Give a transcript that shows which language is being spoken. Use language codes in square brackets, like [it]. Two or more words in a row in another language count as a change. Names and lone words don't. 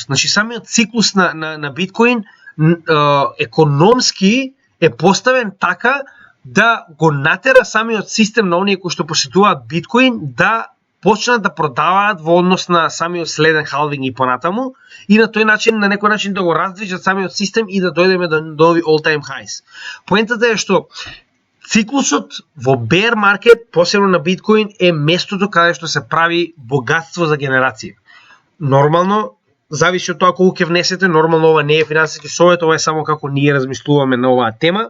[mk] Значи самиот циклус на биткоин економски е поставен така да го натера самиот систем на оние кои што посетуваат биткоин да почнат да продаваат во однос на самиот следен халвинг и понатаму, и на тој начин, на некој начин да го раздвижат самиот систем и да дојдеме до овие [en] all-time highs. [mk] Поентата е што циклусот во [en] bear market, [mk] посебно на биткоин, е местото каде што се прави богатство за генерација. Нормално, зависи од тоа колку ќе внесете, нормално ова не е финансиски совет, ова е само како ние размислуваме на оваа тема.